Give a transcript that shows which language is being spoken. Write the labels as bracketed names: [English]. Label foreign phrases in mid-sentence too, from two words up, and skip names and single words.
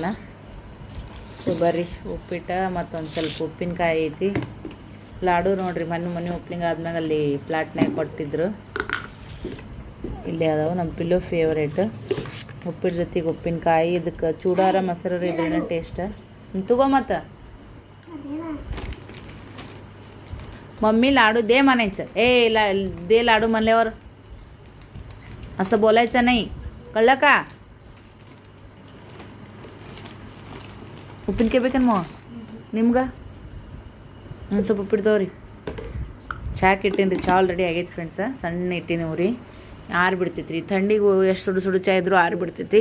[Kannada] ಸೊ ಬರ್ರಿ ಉಪ್ಪಿಟ್ಟು ಮತ್ತೊಂದು ಸ್ವಲ್ಪ ಉಪ್ಪಿನಕಾಯಿ ಐತಿ. ಲಾಡು ನೋಡ್ರಿ ಮನೆ ಓಪ್ನಿಂಗ್ ಆದ್ಮ್ಯಾಗ ಅಲ್ಲಿ ಪ್ಲಾಟ್ನಾಗ ಕೊಟ್ಟಿದ್ರು. ಇಲ್ಲೇ ಅದಾವೆ ನಮ್ಮ ಪಿಲ್ಲೋ ಫೇವ್ರೇಟ್. ಉಪ್ಪಿಟ್ಟು ಜೊತೆಗೆ ಉಪ್ಪಿನಕಾಯಿ, ಇದಕ್ಕೆ ಚೂಡಾರ ಮೊಸರು ಇದ್ರೇನ ಟೇಸ್ಟ್. ತಗೋ ಮತ್ತು [Marathi] मम्मी लाडू दे म्हणायचं. ए दे लाडू म्हणल्यावर असं बोलायचं नाही, कळलं का? [Kannada] ಉಪ್ಪಿನಕಾಯಿ ಬೇಕೇನು ನಿಮ್ಗೆ? ಸ್ವಲ್ಪ ಉಪ್ಪಿಟ್ಟು ತಗೋರಿ. ಚಾಕ್ ಇಟ್ಟೀನಿ ರೀ. ಚಾ ಆಲ್ರೆಡಿ ಆಗೈತೆ ಫ್ರೆಂಡ್ಸ. ಸಣ್ಣ ಇಟ್ಟೀನಿ ರೀ. ಆರಿಬಿಡ್ತೈತಿ ರೀ ಥಂಡಿಗೂ. ಎಷ್ಟು ಸುಡು ಚಾ ಇದ್ರೂ ಆರಿಬಿಡ್ತೈತಿ.